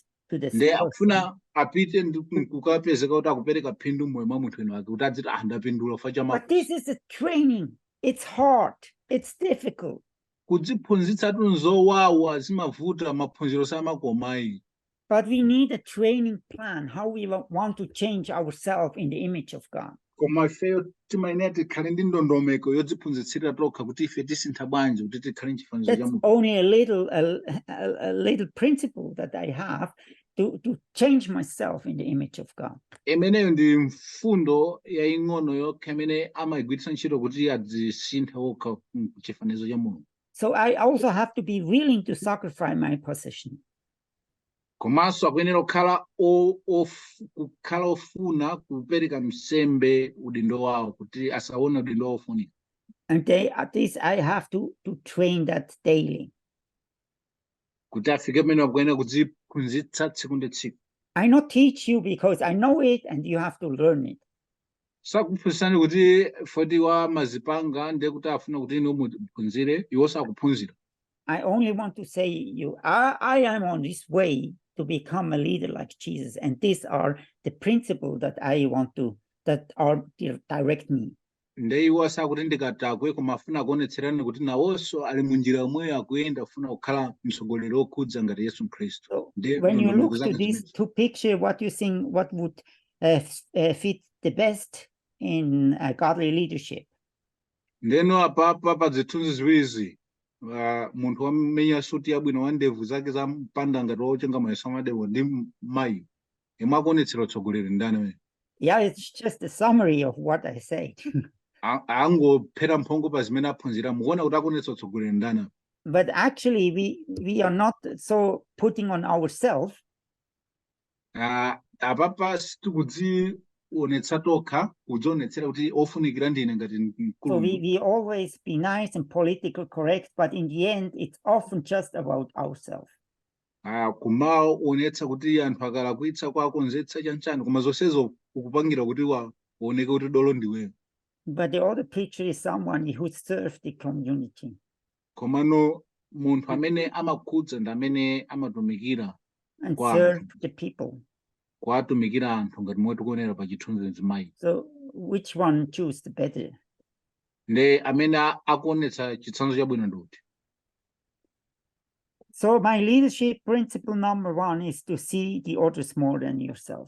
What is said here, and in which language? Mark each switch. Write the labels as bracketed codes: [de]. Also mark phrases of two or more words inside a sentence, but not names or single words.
[en] To this. But this is a training. It's hard. It's difficult. But we need a training plan, how we want to change ourselves in the image of God. [ny] Koma ifeyo timayenera tikhale ndi ndondomeko yodziphunzitsira tokha kuti ife tisintha bwanji kuti tikhale m'chifanizo cha [en] That's [ny] Mulungu. [en] only a little principle that I have to change myself in the image of God. [ny] Imeneyo ndi mfundo yaying'ono yokha imene amayigwiritsa ntchito kuti adzisinthe okha m'chifanizo cha Mulungu. [en] So I also have to be willing to sacrifice my position. [ny] Komanso akuyenera kukhala ofuna kupereka nsembe udindo wawo kuti asaone udindo wawo ofunika. [en] And at least I have to train that daily. [ny] Kuti afike pamene akuyenera kudziphunzitsa tsiku ndi tsiku. [en] I not teach you because I know it and you have to learn it. [ny] Sakuphunzitsani kuti foti wa mazipanga ndiye kuti afuna kuti inu muphunzire iwo sakuphunzira. [en] I only want to say you, I am on this way to become a leader like Jesus, and these are the principles that I want that are direct me. [ny] Ndiye iwo sakuti ndikatakwe koma afuna kuonetserani kuti nawonso ali munjira yomweyo akuyenda afuna kukhala mtsogoleri okhudza ngati Yesu Khristu. [en] So when you look to these two pictures, what you think, what would fit the best in godly leadership? [ny] Ndeno apapa pa zithunzi ziwirizi munthu wamenya suti yabwino wa ndevu zake za mpanda ngati ochenga mayeso amadewo ndi mayi yemwe akuonetsera utsogoleri ndani we? [en] Yeah, it's just a summary of what I said. [ny] Angophera mphongo pa zimene aphunzira mukuona kuti akuonetsa utsogoleri ndani. [en] But actually we are not so putting on ourselves. [ny] Apapa sitikudzionetsa tokha kudzionetsera kuti ofunikira ndine ngati mkulu. [en] So we always be nice and politically correct, but in the end it's often just about ourselves. [ny] Kumaonetsa kuti anthu akalakwitsa kwakonzetsa chanchani koma zonsezo ukupangira kuti waoneke kuti dolo ndiweyo. [en] But the other picture is someone who serves the community. [ny] Komano munthu amene amakhudza ndi amene amatumikira [en] and serve the people. [ny] Kuwatumikira anthu ngati momwe tikuonera pa chithunzi chimayi. [en] So which one choose the better? [ny] Ndi amene akuonetsa chitsanzo chabwino ndiuti. [en] So my leadership principle number 1 is to see the others more than yourself.